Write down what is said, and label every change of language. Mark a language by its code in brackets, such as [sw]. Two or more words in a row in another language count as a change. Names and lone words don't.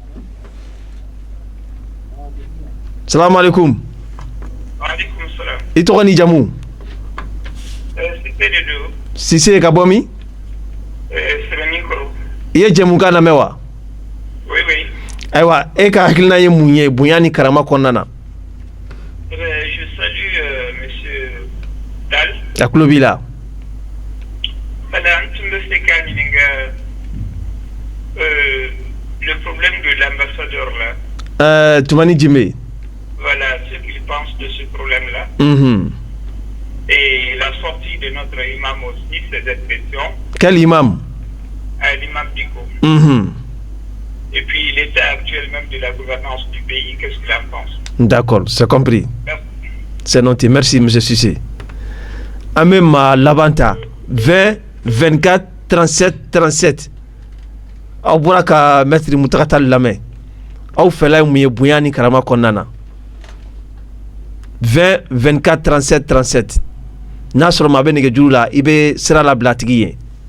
[bm] salamu alaikum i tɔgɔ ni jamu Sise ka bɔ min i ye jɛmukan lamɛn wa ayiwa e ka hakilina ye mun ye bonya ni karama kɔnɔna na [fr] je salue monsieur Tall [bm] a tulo b'i la [fr] le problème de l'ambassadeur là Toumani Djimé voilà ce qu'il pense de ce problème là et la sortie de notre imam aussi, ses expressions. Quel imam? L'imam Diko. Et puis l'état actuel même de la gouvernance du pays, qu'est-ce qu'il en pense? D'accord, c'est compris. Merci. C'est noté, merci M. Sissé. [bm] Amema Labanta, 20 24 37 37. Aw bɔra ka maître Mutakatali Tall lamɛn aw fɛla mun ye bonya ni karama kɔnɔna na 20 24 37 37 n'a sɔrɔ maa bɛ nɛgɛjuru la i bɛ sira labila a tigi ye